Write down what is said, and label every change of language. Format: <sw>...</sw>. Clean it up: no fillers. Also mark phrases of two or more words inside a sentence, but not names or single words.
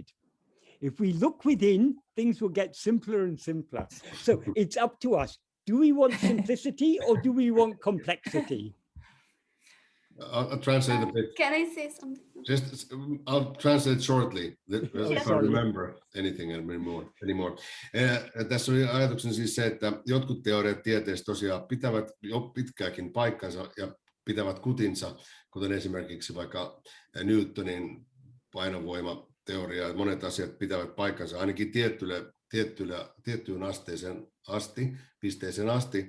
<en>If we look within, things will get simpler and simpler. So it's up to us. Do we want simplicity or do we want complexity? I'll translate a bit. Can I say something? Just, I'll translate shortly, if I remember anything anymore.</en> <fi>Tässä oli ajatuksena siis se, että jotkut teoriat tieteestä tosiaan pitävät jo pitkääkin paikkansa ja pitävät kutinsa, kuten esimerkiksi vaikka Newtonin painovoimateoria. Monet asiat pitävät paikkansa ainakin tiettyyn pisteeseen asti.</fi>